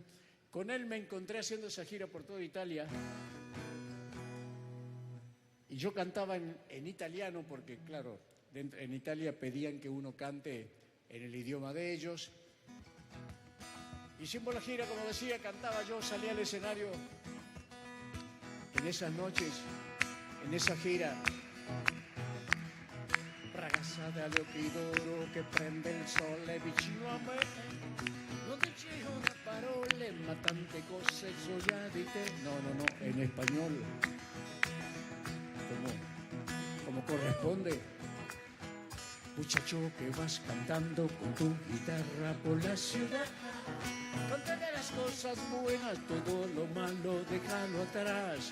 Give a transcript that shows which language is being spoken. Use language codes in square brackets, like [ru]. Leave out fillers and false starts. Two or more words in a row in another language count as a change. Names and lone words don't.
[es] Con él me encontré haciendo esa gira por toda Italia. Y yo cantaba en italiano porque, claro, en Italia pedían que uno cante en el idioma de ellos. Hicimos la gira, como decía, cantaba yo, salía al escenario en esas noches, en esa gira. [it] Ragazza dall'occhi d'oro che prende il sole vicino a me. Non dice una parola, ma tante cose so già di te. [es] No, en español. Como corresponde. Muchacho que vas cantando con tu guitarra por la ciudad. Cántale las cosas buenas, todo lo malo déjalo atrás.